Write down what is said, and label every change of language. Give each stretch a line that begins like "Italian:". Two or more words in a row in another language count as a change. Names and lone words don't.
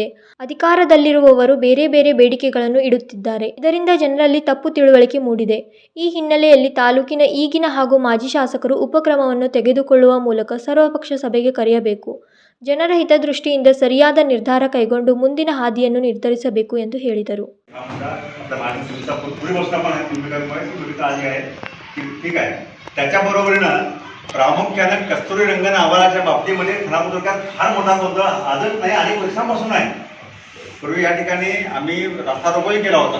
Kannada: ಅಧಿಕಾರದಲ್ಲಿರುವವರು ಬೇರೆ ಬೇರೆ ಬೇಡಿಕೆಗಳನ್ನು ಇಡುತ್ತಿದ್ದಾರೆ. ಇದರಿಂದ ಜನರಲ್ಲಿ ತಪ್ಪು ತಿಳುವಳಿಕೆ ಮೂಡಿದೆ. ಈ ಹಿನ್ನೆಲೆಯಲ್ಲಿ ತಾಲೂಕಿನ ಈಗಿನ ಹಾಗೂ ಮಾಜಿ ಶಾಸಕರು ಉಪಕ್ರಮವನ್ನು ತೆಗೆದುಕೊಳ್ಳುವ ಮೂಲಕ ಸರ್ವಪಕ್ಷ ಸಭೆಗೆ ಕರೆಯಬೇಕು. ಜನರ ಹಿತದೃಷ್ಟಿಯಿಂದ ಸರಿಯಾದ ನಿರ್ಧಾರ ಕೈಗೊಂಡು ಮುಂದಿನ ಹಾದಿಯನ್ನು ನಿರ್ಧರಿಸಬೇಕು ಎಂದು ಹೇಳಿದರು.
Marathi: ठीक आहे. त्याच्याबरोबरीनं प्रामुख्यानं कस्तुरीरंगन अहवालाच्या बाबतीमध्ये खानापूर तालुक्यात फार मोठा गोंधळ आजच नाही, अनेक वर्षांपासून आहे. पूर्वी या ठिकाणी आम्ही रस्ता रोकोही केला होता.